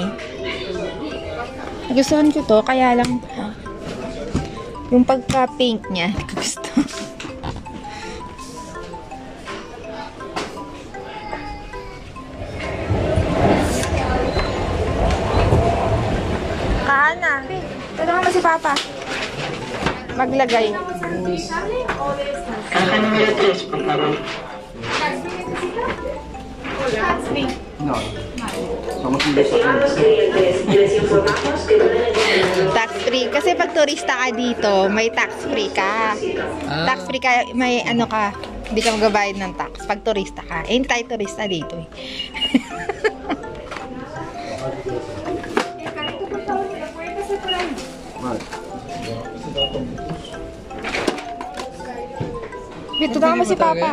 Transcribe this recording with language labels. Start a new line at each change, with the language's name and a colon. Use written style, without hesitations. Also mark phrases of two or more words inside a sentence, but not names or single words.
Filipino: Gustuhan ko to, kaya lang yung pagka-pink niya, gusto. Kaana, tulungan mo si Papa maglagay.
Spanish: Caja número 3, por favor. No. Somos un beso. Les informamos que
English: Tax free.
Filipino: Kasi pag turista ka dito, may
English: tax free
Filipino: ka.
English: Tax free
Filipino: ka, may ano ka, hindi ka magbabayad ng tax pag turista ka. Eh, hindi tayo turista dito eh. Dito na mo si Papa.